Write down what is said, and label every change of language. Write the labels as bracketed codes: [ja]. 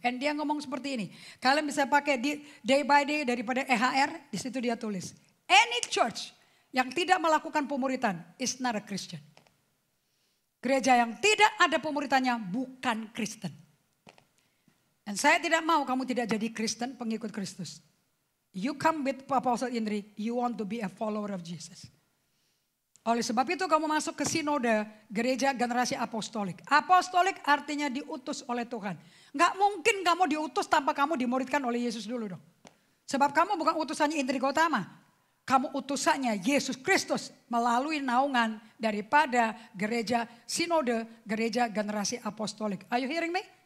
[id] And dia ngomong seperti ini, kalian bisa pakai di [en] day by day [id] daripada EHR, di situ dia tulis. [en] Any church [id] yang tidak melakukan pemuritan [en] is not a Christian. [id] Gereja yang tidak ada pemuritannya bukan Kristen. Dan saya tidak mau kamu tidak jadi Kristen, pengikut Kristus. [en] You come with Apostle Indri, you want to be a follower of Jesus. [id] Oleh sebab itu kamu masuk ke sinode gereja generasi apostolik. Apostolik artinya diutus oleh Tuhan. Nggak mungkin kamu diutus tanpa kamu dimuridkan oleh Yesus dulu dong. Sebab kamu bukan utusannya Indri Gautama. Kamu utusannya Yesus Kristus melalui naungan daripada gereja sinode, gereja generasi apostolik. [en] Are you hearing me?